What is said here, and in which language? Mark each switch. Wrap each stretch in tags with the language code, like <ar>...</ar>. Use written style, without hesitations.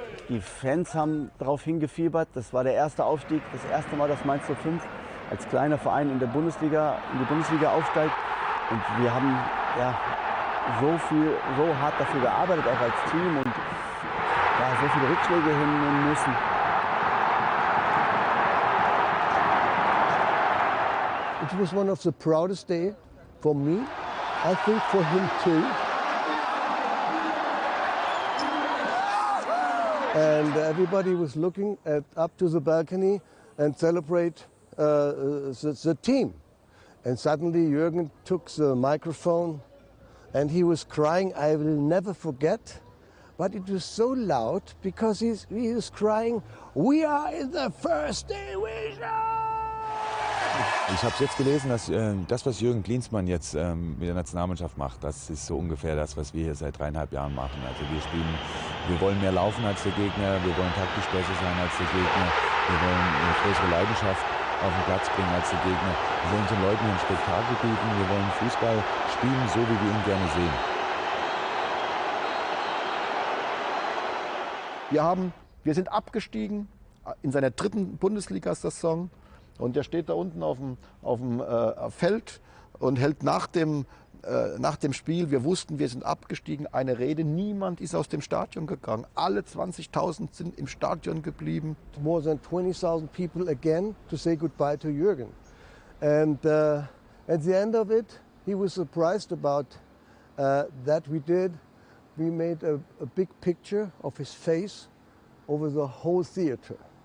<de>Die Fans haben darauf hingefiebert. Das war der erste Aufstieg, das erste Mal, dass Mainz 05 als kleiner Verein in die Bundesliga aufsteigt. Und wir haben ja, so hart dafür gearbeitet, auch als Team, und ja, so viele Rückschläge hinnehmen müssen.</de> <en>It was one of the proudest days for me. I think for him too. And everybody was looking up to the balcony and celebrate the team. And suddenly Jurgen took the microphone and he was crying. I will never forget. But it was so loud because he was crying, "We are in the first division!"</en> <de>Ich habe jetzt gelesen, dass das, was Jürgen Klinsmann jetzt mit der Nationalmannschaft macht, das ist so ungefähr das, was wir hier seit 3,5 Jahren machen. Also wir wollen mehr laufen als der Gegner, wir wollen taktisch besser sein als der Gegner, wir wollen eine größere Leidenschaft auf den Platz bringen als der Gegner. Wir wollen den Leuten ein Spektakel bieten, wir wollen Fußball spielen, so wie wir ihn gerne sehen. Wir sind abgestiegen in seiner 3. Bundesliga-Saison. Und er steht da unten auf dem Feld und hält nach dem Spiel, wir wussten, wir sind abgestiegen, eine Rede. Niemand ist aus dem Stadion gegangen. Alle 20.000 sind im Stadion geblieben.</de> <en>More than 20,000 people again to say goodbye to Jurgen. And at the end of it, he was surprised about that we did. We made a big picture of his face over the whole theater.</en>